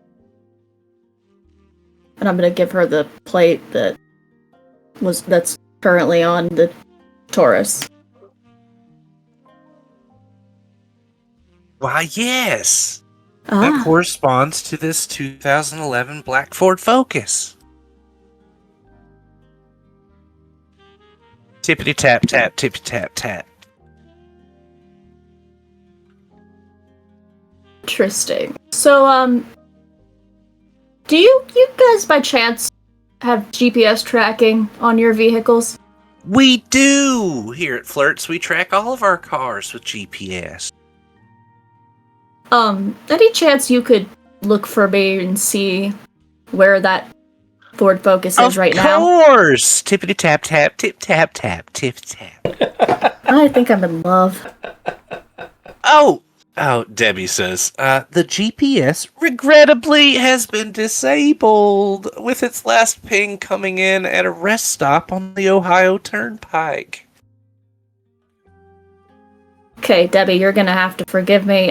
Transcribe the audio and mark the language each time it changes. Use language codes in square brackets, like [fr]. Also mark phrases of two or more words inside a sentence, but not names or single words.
[en] And I'm gonna give her the plate that's currently on the Taurus. Why, yes. That corresponds to this 2011 Black Ford Focus. Tippity tap tap, tippy tap tap. Interesting. So, do you guys by chance have GPS tracking on your vehicles? We do! Here at Flirts, we track all of our cars with GPS. Any chance you could look for me and see where that Ford Focus is right now? Of course! Tippity tap tap, tip tap tap, tip tap. I think I'm in love. Oh, Debbie says, the GPS regrettably has been disabled, with its last ping coming in at a rest stop on the Ohio Turnpike. Okay, Debbie, you're gonna have to forgive me.